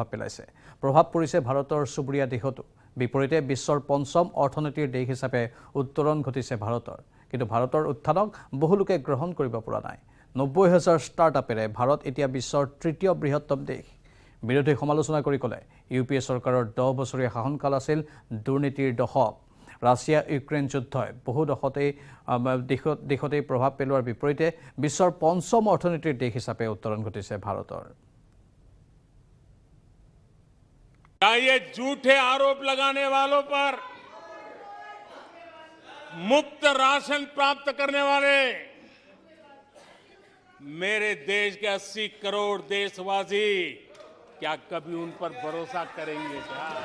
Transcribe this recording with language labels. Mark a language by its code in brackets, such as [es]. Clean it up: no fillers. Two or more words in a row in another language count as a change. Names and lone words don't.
[as] পেলাইছে প্ৰভাৱ পৰিছে ভাৰতৰ সুবুৰীয়া দেশতো বিপৰীতে বিশ্বৰ পঞ্চম অৰ্থনীতিৰ দেশ হিচাপে উত্তৰণ ঘটিছে ভাৰতৰ কিন্তু ভাৰতৰ উত্থানক বহু লোকে গ্ৰহণ কৰিব পৰা নাই 90,000 ষ্টাৰ্টআপেৰে ভাৰত এতিয়া বিশ্বৰ তৃতীয় বৃহত্তম দেশ বিৰোধী সমালোচনা কৰি ক'লে ইউপিএ চৰকাৰৰ 10 বছৰীয়া শাসনকাল আছিল দুৰ্নীতিৰ দশক ৰাছিয়া ইউক্ৰেইন যুদ্ধই বহু দেশতেই প্ৰভাৱ পেলোৱাৰ বিপৰীতে বিশ্বৰ পঞ্চম অৰ্থনীতিৰ দেশ হিচাপে উত্তৰণ ঘটিছে ভাৰতৰ [hi] ये झूठे आरोप लगाने वालों पर मुफ्त राशन प्राप्त करने वाले मेरे देश के 80 करोड़ देशवासी क्या कभी उन पर भरोसा करेंगे क्या